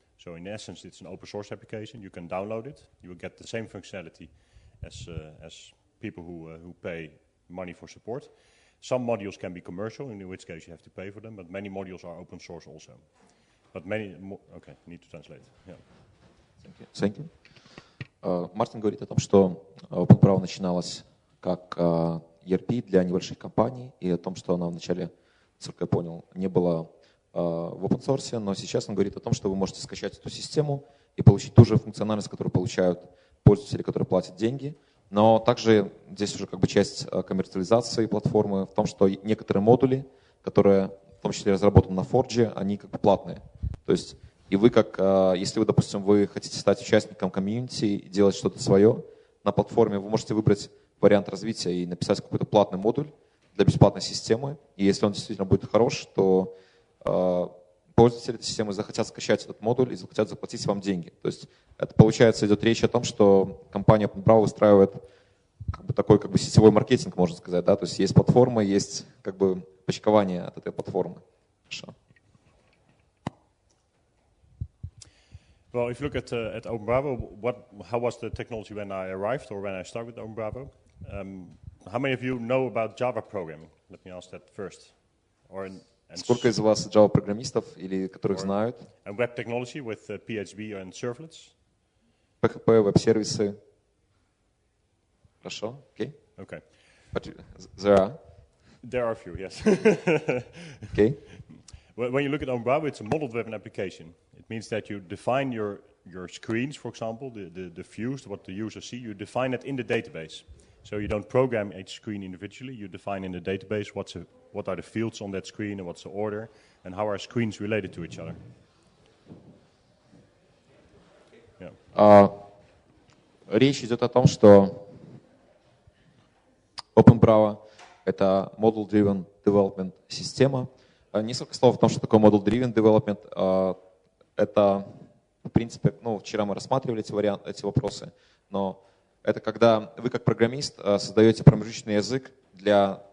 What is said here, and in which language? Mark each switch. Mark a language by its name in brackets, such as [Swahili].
[English] So in essence, it's an open source application. You can download it. You will get the same functionality as people who pay money for support. Some modules can be commercial, in which case you have to pay for them, but many modules are open source also. But okay, need to translate. Yeah. Thank you. [Russian] Мартин говорит о том, что Openbravo начиналась как ERP для небольших компаний, и о том, что она вначале, насколько я понял, не была в open source, но сейчас он говорит о том, что вы можете скачать эту систему и получить ту же функциональность, которую получают пользователи, которые платят деньги. Но также здесь уже как бы часть коммерциализации платформы в том, что некоторые модули, которые в том числе разработаны на Forge, они как бы платные. То есть и вы если вы, допустим, вы хотите стать участником комьюнити и делать что-то свое на платформе, вы можете выбрать вариант развития и написать какой-то платный модуль для бесплатной системы. И если он действительно будет хорош, то пользователи этой системы захотят скачать этот модуль и захотят заплатить вам деньги. То есть это, получается, идет речь о том, что компания Openbravo выстраивает как бы такой как бы сетевой маркетинг, можно сказать. Да? То есть есть платформа, есть как бы почкование от этой платформы. Хорошо. [English] Well, if you look at Openbravo, how was the technology when I arrived or when I started with Openbravo? How many of you know about Java programming? Let me ask that first. [Russian] Сколько из вас Java-программистов или которых знают? [English] And web technology with PHP and servlets? [Russian] PHP, веб-сервисы. Хорошо, окей. [English] Okay. But there are? There are a few, yes. Okay. When you look at Openbravo, it's a model-driven application. It means that you define your screens, for example, the views, what the user see, you define it in the database. So you don't program each screen individually, you define in the database what are the fields on that screen and what's the order and how are screens related to each other. Yeah. [Russian] Речь идет о том, что Openbravo — это model-driven development система. Несколько слов о том, что такое model-driven development. Это, в принципе, вчера мы рассматривали эти вопросы, но это когда вы как программист создаете промежуточный язык для